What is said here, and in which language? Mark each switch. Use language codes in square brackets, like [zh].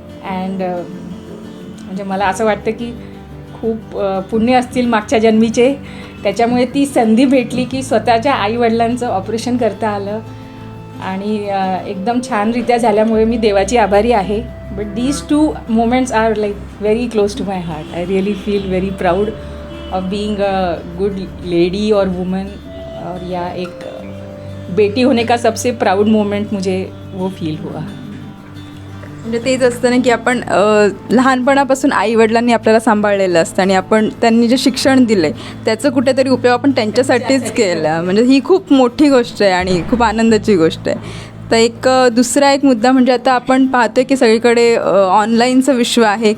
[mr] And म्हणजे मला असं वाटतं की खूप पुण्य असतील मागच्या जन्मीचे, त्याच्यामुळे ती संधी भेटली की स्वतःच्या आईवडिलांचं ऑपरेशन करता आलं आणि एकदम छानरित्या झाल्यामुळे मी देवाची आभारी आहे. [en] But these 2 moments are like very close to my heart. I really feel very proud of being a good lady [hi] और वुमन. और या एक बेटी होने का सबसे प्राउड मोमेंट मुझे वो फील हुआ. [mr] म्हणजे तेच असतं ना की आपण लहानपणापासून आईवडिलांनी आपल्याला सांभाळलेलं असतं आणि आपण त्यांनी जे शिक्षण दिलं आहे त्याचं कुठेतरी उपयोग आपण त्यांच्यासाठीच केला. म्हणजे ही खूप मोठी गोष्ट आहे आणि खूप आनंदाची गोष्ट आहे. तर दुसरा एक मुद्दा म्हणजे आता आपण पाहतोय की सगळीकडे ऑनलाईनचं विश्व आहे.